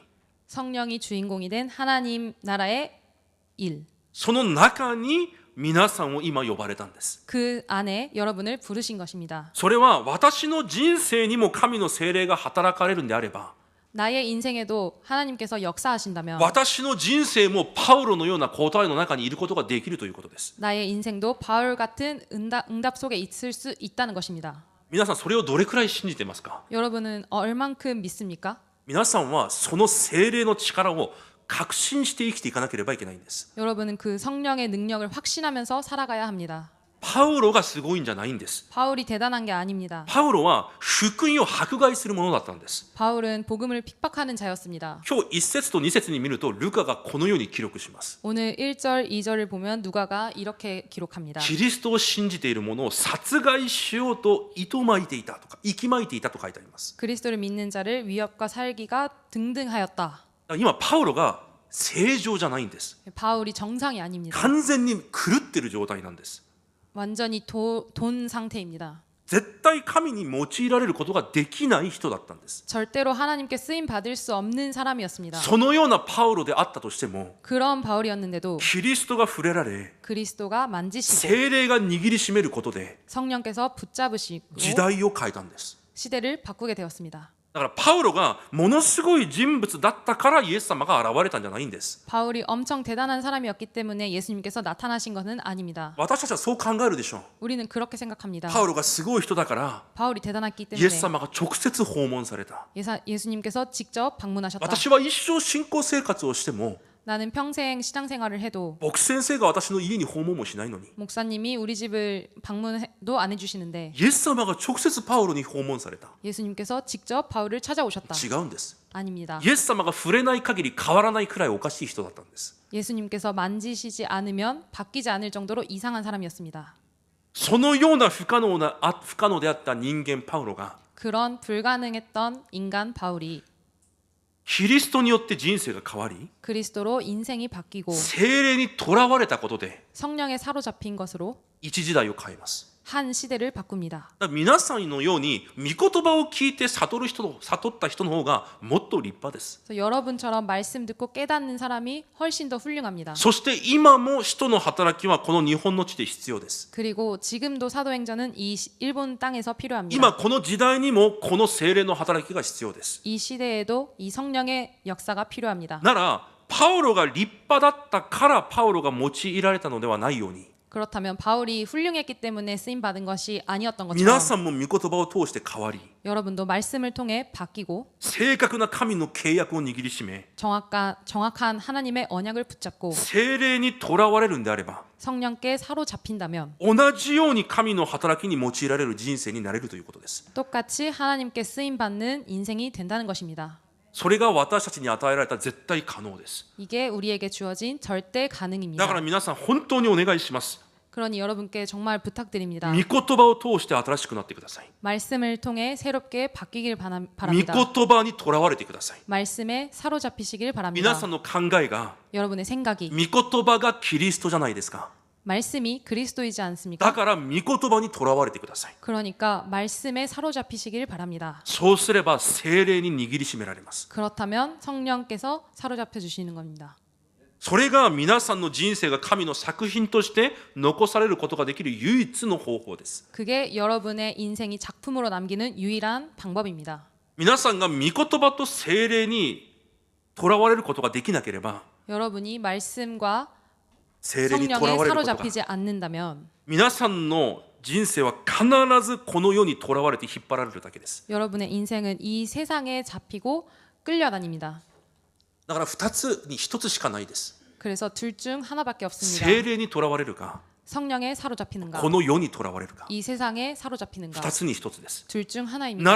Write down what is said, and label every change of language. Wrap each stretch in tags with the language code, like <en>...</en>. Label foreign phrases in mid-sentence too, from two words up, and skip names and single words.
<ko>성령이 주인공이 된 하나님 나라의 일.</ko> <ja>その中に皆さんを今呼ばれたんです。</ja> <ko>그 안에 여러분을 부르신 것입니다.</ko> <ja>それは私の人生にも神の聖霊が働かれるんであれば、</ja> <ko>나의 인생에도 하나님께서 역사하신다면</ko> <ja>私の人生もパウロのような答えの中にいることができるということです。</ja> <ko>나의 인생도 바울 같은 응답 속에 있을 수 있다는 것입니다.</ko> <ja>皆さんそれをどれくらい信じてますか？</ja> <ko>여러분은 얼만큼 믿습니까?</ko> <ja>皆さんはその聖霊の力を確信して生きていかなければいけないんです。</ja> <ko>여러분은 그 성령의 능력을 확신하면서 살아가야 합니다.</ko> <ja>パウロがすごいんじゃないんです。</ja> <ko>바울이 대단한 게 아닙니다.</ko> <ja>パウロは福音を迫害するものだったんです。</ja> <ko>바울은 복음을 핍박하는 자였습니다.</ko> <ja>今日1節と2節に見るとルカがこのように記録します。</ja> <ko>오늘 1절, 2절을 보면 누가가 이렇게 기록합니다.</ko> <ja>キリストを信じている者を殺害しようと糸巻いていたとか息巻いていたと書いてあります。</ja> <ko>그리스도를 믿는 자를 위협과 살기가 등등하였다.</ko> <ja>今パウロが正常じゃないんです。</ja> <ko>바울이 정상이 아닙니다.</ko> <ja>完全に狂ってる状態なんです。</ja> <ko>완전히 돈 상태입니다.</ko> <ja>絶対神に用いられることができない人だったんです。</ja> <ko>절대로 하나님께 쓰임 받을 수 없는 사람이었습니다.</ko> <ja>そのようなパウロであったとしても</ja> <ko>그런 바울이었는데도</ko> <ja>キリストが触れられ</ja> <ko>그리스도가 만지시고</ko> <ja>聖霊が握りしめることで</ja> <ko>성령께서 붙잡으시고</ko> <ja>時代を変えたんです。</ja> <ko>시대를 바꾸게 되었습니다.</ko> <ja>だからパウロがものすごい人物だったからイエス様が現れたんじゃないんです。</ja> <ko>바울이 엄청 대단한 사람이었기 때문에 예수님께서 나타나신 것은 아닙니다.</ko> <ja>私たちはそう考えるでしょう。</ja> <ko>우리는 그렇게 생각합니다.</ko> <ja>パウロがすごい人だから</ja> <ko>바울이 대단했기</ko> <ja>イエ</ja> <ko>때문에</ko> <ja>ス様が直接訪問された。</ja> <ko>예수님께서 직접 방문하셨다.</ko> <ja>私は一生信仰生活をしても</ja> <ko>나는 평생 신앙생활을 해도</ko> <ja>牧先生が私の家に訪問もしないのに</ja> <ko>목사님이 우리 집을 방문도 안 해주시는데</ko> <ja>イエス様が直接パウロに訪問された。</ja> <ko>예수님께서 직접 바울을 찾아오셨다.</ko> <ja>違うんです。</ja> <ko>아닙니다.</ko> <ja>イエス様が触れない限り変わらないくらいおかしい人だったんです。</ja> <ko>예수님께서 만지시지 않으면 바뀌지 않을 정도로 이상한 사람이었습니다.</ko> <ja>そのような不可能であった人間パウロが</ja> <ko>그런 불가능했던 인간 바울이</ko> <ja>キリストによって人生が変わり、</ja> <ko>그리스도로 인생이 바뀌고</ko> <ja>聖霊にとらわれたことで</ja> <ko>성령에 사로잡힌 것으로</ko> <ja>一時代を変えます。</ja> <ko>한 시대를 바꿉니다.</ko> <ja>だから皆さんのように御言葉を聞いて悟った人の方がもっと立派です。</ja> <ko>그래서 여러분처럼 말씀 듣고 깨닫는 사람이 훨씬 더 훌륭합니다.</ko> <ja>そして今も使徒の働きはこの日本の地で必要です。</ja> <ko>그리고 지금도 사도행전은 이 일본 땅에서 필요합니다.</ko> <ja>今この時代にもこの聖霊の働きが必要です。</ja> <ko>이 시대에도 이 성령의 역사가 필요합니다.</ko> <ja>ならパウロが立派だったからパウロが用いられたのではないように、</ja> <ko>그렇다면 바울이 훌륭했기 때문에 쓰임 받은 것이 아니었던</ko> <ja>皆</ja> <ko>것처럼</ko> <ja>さんも御言葉を通して変わり、</ja> <ko>여러분도 말씀을 통해 바뀌고</ko> <ja>正確な神の契約を握りしめ、</ja> <ko>정확한 하나님의 언약을 붙잡고</ko> <ja>聖霊にとらわれるんであれば、</ja> <ko>성령께 사로잡힌다면</ko> <ja>同じように神の働きに用いられる人生になれるということです。</ja> <ko>똑같이 하나님께 쓰임 받는 인생이 된다는 것입니다.</ko> <ja>それが私たちに与えられた絶対可能です。</ja> <ko>이게 우리에게 주어진 절대</ko> <ja>だ</ja> <ko>가능입니다.</ko> <ja>から皆さん本当にお願いします。</ja> <ko>그러니 여러분께 정말 부탁드립니다.</ko> <ja>御言葉を通して新しくなってください。</ja> <ko>말씀을 통해 새롭게 바뀌길</ko> <ja>御</ja> <ko>바랍니다.</ko> <ja>言葉にとらわれてください。</ja> <ko>말씀에 사로잡히시길</ko> <ja>皆</ja> <ko>바랍니다.</ko> <ja>さんの考えが</ja> <ko>여러분의 생각이</ko> <ja>御言葉がキリストじゃないですか。</ja> <ko>말씀이 그리스도이지</ko> <ja>だ</ja> <ko>않습니까?</ko> <ja>から御言葉にとらわれてください。</ja> <ko>그러니까 말씀에 사로잡히시길 바랍니다.</ko> <ja>そうすれば聖霊に握りしめられます。</ja> <ko>그렇다면 성령께서 사로잡혀 주시는 겁니다.</ko> <ja>それが皆さんの人生が神の作品として残されることができる唯一の方法です。</ja> <ko>그게 여러분의 인생이 작품으로 남기는 유일한 방법입니다.</ko> <ja>皆さんが御言葉と聖霊にとらわれることができなければ、</ja> <ko>여러분이 말씀과</ko> <ja>聖霊にとら</ja> <ko>성령에</ko> <ja>われることが</ja> <ko>사로잡히지 않는다면</ko> <ja>皆さんの人生は必ずこの世にとらわれて引っ張られるだけです。</ja> <ko>여러분의 인생은 이 세상에 잡히고 끌려다닙니다.</ko> <ja>だから2つに1つしかないです。</ja> <ko>그래서 둘 중 하나밖에 없습니다.</ko> <ja>聖霊にとらわれるか、</ja> <ko>성령에 사로잡히는가</ko> <ja>この世にとらわれるか、</ja> <ko>이 세상에 사로잡히는가</ko> <ja>2つに1つです。</ja> <ko>둘 중</ko> <ja>な</ja> <ko>하나입니다.</ko>